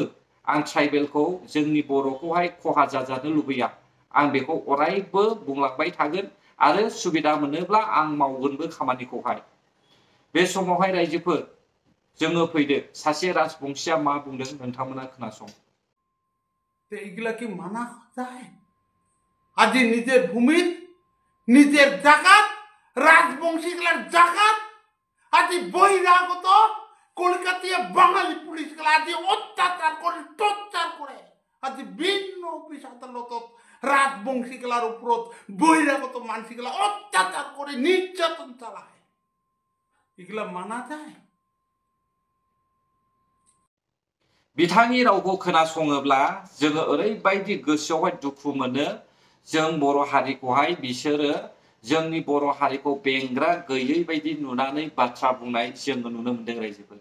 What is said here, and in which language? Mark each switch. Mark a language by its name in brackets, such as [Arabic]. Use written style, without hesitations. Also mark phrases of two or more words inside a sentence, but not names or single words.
[Bodo] आं ट्राइबेलखौ, जोंनि बर'खौहाय खहा जाजानो लुबैया। आं बेखौ अरायबो बुंलांबाय थागोन आरो सुबिदा मोनोब्ला आं मावगोनबो खामानिखौहाय। बे समावहाय रायजोफोर, जोङो फैदो सासे राजबंशीया मा बुंदों नोंथांमोना खोनासं। [Rangpuri] এগুলা কি মানা যায়? আজি নিজের ভূমির, নিজের জাগাত, রাজবংশীগুলার জাগাত আজি বহিরাগত কলকাতিয়া বাঙালি পুলিশগুলা আজি অত্যাচার করে, টর্চার করে আজি ভিন্ন অফিস আদালতত রাজবংশীগুলার উপরত বহিরাগত মানসিগুলা অত্যাচার করে নির্যাতন চালায়। এগুলা মানা যায়? [Bodo] बिथांनि रावखौ खोनासङोब्ला जोङो ओरैबायदि गोसोआवहाय दुखु मोनो। जों बर' हारिखौहाय बिसोरो जोंनि बर' हारिखौ बेंग्रा गैयै बायदि नुनानै बाथ्रा बुंनाय जोङो नुनो मोनदों रायजोफोर।